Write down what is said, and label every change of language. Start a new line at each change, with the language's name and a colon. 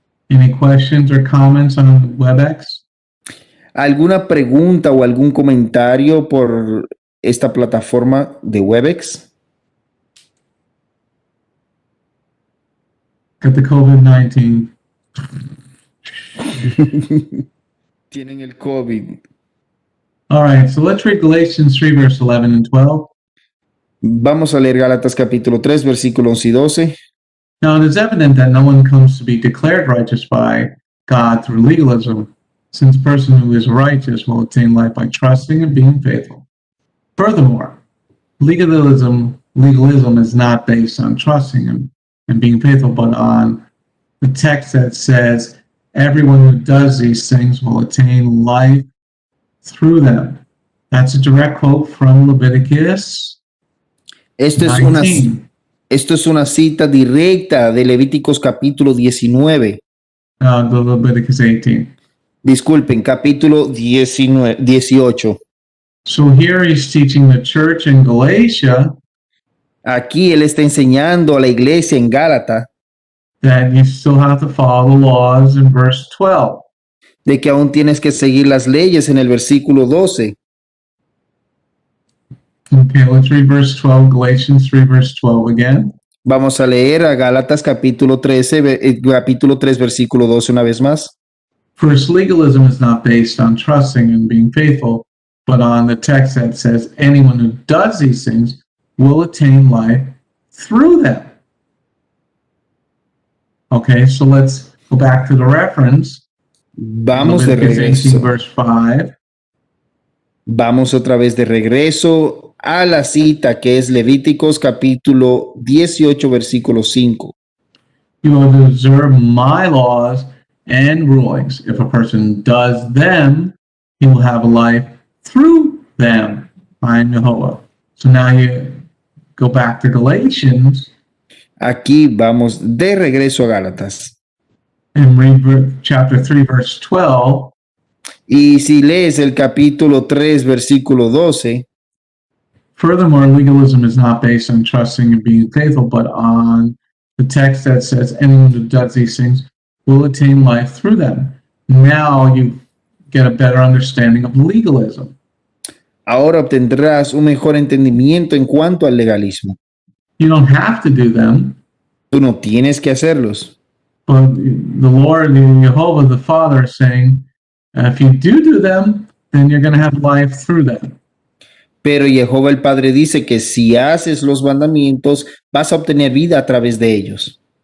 English: Any questions or comments on WebEx?
Spanish: ¿Alguna pregunta o algún comentario por esta plataforma de Webex?
English: Got the COVID-19.
Spanish: Tienen el COVID.
English: All right, so let's read Galatians 3, verse 11 and 12.
Spanish: Vamos a leer Gálatas capítulo 3, versículos 11 y 12.
English: Now it is evident that no one comes to be declared righteous by God through legalism, since the person who is righteous will attain life by trusting and being faithful. Furthermore, legalism is not based on trusting and being faithful, but on the text that says, everyone who does these things will attain life through them. That's a direct quote from Leviticus
Spanish: Esto
English: 19.
Spanish: es una cita directa de Levíticos capítulo 19.
English: The Leviticus 18.
Spanish: Disculpen, capítulo 18.
English: So here he's teaching the church in Galatia
Spanish: Aquí él está enseñando a la iglesia en Gálata
English: that you still have to follow the laws in verse 12.
Spanish: de que aún tienes que seguir las leyes en el versículo 12.
English: Okay, let's read verse 12, Galatians 3, verse 12 again.
Spanish: Vamos a leer a Gálatas capítulo 3, versículo 12 una vez más.
English: First, legalism is not based on trusting and being faithful, but on the text that says anyone who does these things will attain life through them. Okay, so let's go back to the reference.
Spanish: Vamos de
English: Leviticus 18,
Spanish: regreso.
English: verse 5.
Spanish: Vamos otra vez de regreso a la cita que es Levíticos capítulo 18, versículo 5.
English: You will observe my laws and rulings. If a person does them, he will have a life through them. I am Jehovah. So now you go back to Galatians
Spanish: Aquí vamos de regreso a Gálatas.
English: and read chapter 3, verse 12.
Spanish: Y si lees el capítulo 3, versículo 12,
English: Furthermore, legalism is not based on trusting and being faithful, but on the text that says anyone who does these things will attain life through them. Now you get a better understanding of legalism.
Spanish: ahora obtendrás un mejor entendimiento en cuanto al legalismo.
English: You don't have to do them,
Spanish: Tú no tienes que hacerlos,
English: but the Lord, Jehovah, the Father, is saying, if you do them, then you're going to have life through them.
Spanish: pero Jehová el Padre dice que si haces los mandamientos, vas a obtener vida a través de ellos.